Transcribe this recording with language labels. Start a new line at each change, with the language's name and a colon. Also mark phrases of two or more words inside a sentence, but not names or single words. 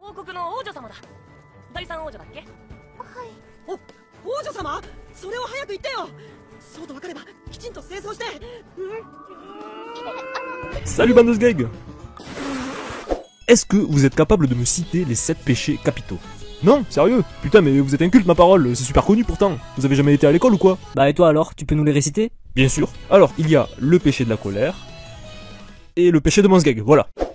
Japanese: 国の王女様だ。第三王女だっけ？王女様、それを早く言ってよ。そうと分かればきちんと清掃して。
French: Salut bande de sgeg. Est-ce que vous êtes capable de me citer les 7 péchés capitaux? Non, sérieux? Putain, mais vous êtes inculte, ma parole, c'est super connu pourtant. Vous avez jamais été à l'école ou quoi? Bah et toi alors, tu peux nous les réciter? Bien sûr. Alors, il y a le péché de la colère et le péché de Mansgeg, voilà.